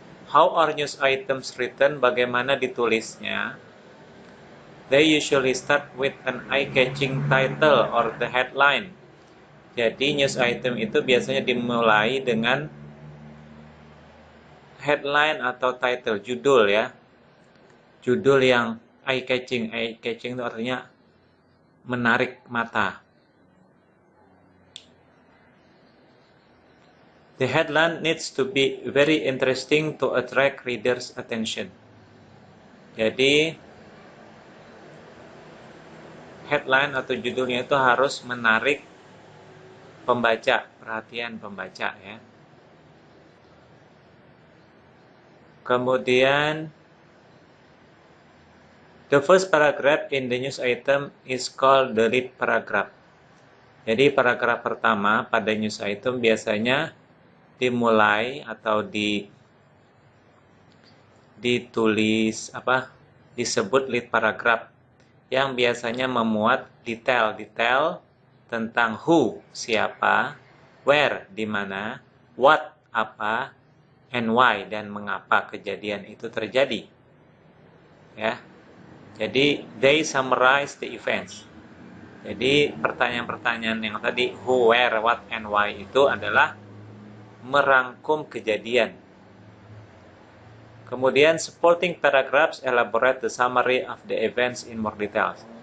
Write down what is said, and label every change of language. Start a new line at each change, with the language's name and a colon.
English: How are news items written?
Indonesian: Bagaimana ditulisnya?
English: They usually start with an eye-catching title or the headline.
Indonesian: Jadi news item itu biasanya dimulai dengan headline atau title, judul ya. Judul yang eye catching. Eye catching itu artinya menarik mata.
English: The headline needs to be very interesting to attract readers' attention.
Indonesian: Jadi headline atau judulnya itu harus menarik pembaca, perhatian pembaca ya.
English: Kemudian the first paragraph in the news item is called the lead paragraph.
Indonesian: Jadi paragraf pertama pada news item biasanya dimulai atau ditulis disebut lead paragraph yang biasanya memuat detail-detail tentang who, siapa, where, di mana, what, apa, and why, dan mengapa kejadian itu terjadi. Ya.
English: Jadi they summarize the events.
Indonesian: Jadi pertanyaan-pertanyaan yang tadi who, where, what, and why itu adalah merangkum kejadian.
English: Kemudian supporting paragraphs elaborate the summary of the events in more details.